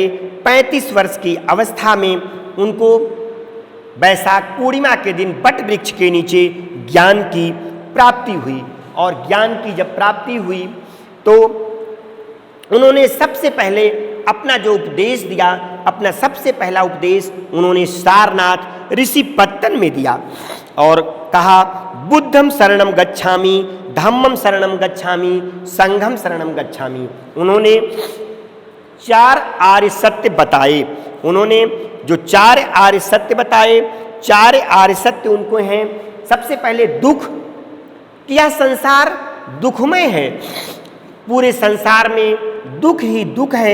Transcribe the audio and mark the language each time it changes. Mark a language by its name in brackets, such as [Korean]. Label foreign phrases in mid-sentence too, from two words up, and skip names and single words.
[Hindi] 35 वर्ष की अवस्था में उनको वैशाख पूर्णिमा के दिन बट वृक्ष के नीचे ज्ञान की प्राप्ति हुई। और ज्ञान की जब प्राप्ति हुई तो उन्होंने सबसे पहले अपना जो उपदेश दिया, अपना सबसे पहला उपदेश उन्होंने सारनाथ ऋषि पत्तन में दिया और कहा, [Pali] बुद्धम शरणम गच्छामि, धम्मम शरणम गच्छामि, संघम शरणम गच्छामि। [Hindi] उन्होंने 4 आर्य सत्य बताए। उन्होंने जो 4 आर्य सत्य बताए, 4 आर्य सत्य उनको हैं, सबसे पहले दुख, कि यह संसार दुखमय है, पूरे संसार में दुख ही दुख है।